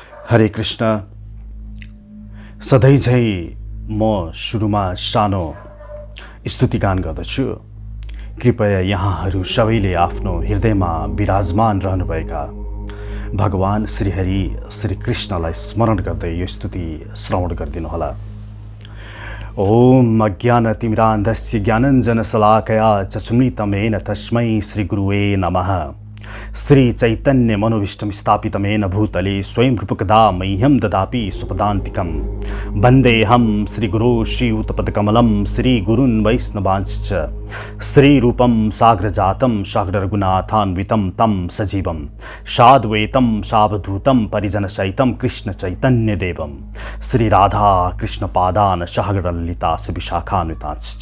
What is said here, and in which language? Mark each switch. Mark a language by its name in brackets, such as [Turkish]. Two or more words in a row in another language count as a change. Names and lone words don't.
[Nepali] हरे कृष्ण। सधैँझै म सुरुमा सानो स्तुतिगान गर्दछु। कृपया यहाँहरू सबैले आफ्नो हृदयमा विराजमान रहनुभएका भगवान श्रीहरि श्री कृष्णलाई स्मरण गर्दै यो स्तुति श्रवण गरिदिनुहोला। [Sanskrit] ओम अज्ञानतिमिरान्धस्य ज्ञानञ्जनशलाकया चक्षुरुन्मिलितं तस्मै श्रीगुरुवे नमः। श्री चैतन्य मनोभीष्टं स्थापितमेन भूतले स्वयं रूपकदा मह्यं ददाति सुपदान्तिकं। वन्देऽहं श्रीगुरो श्रीयुतपदकमलं श्रीगुरून् वैष्णवांश्च श्रीरूपं साग्रजातं साग्ररघुनाथान्वितं तं सजीवं साद्वैतं सावधूतं परिजनसहितं कृष्णचैतन्यदेवं श्रीराधा कृष्णपादान् साग्रललिता विशाखान्वितांश्च।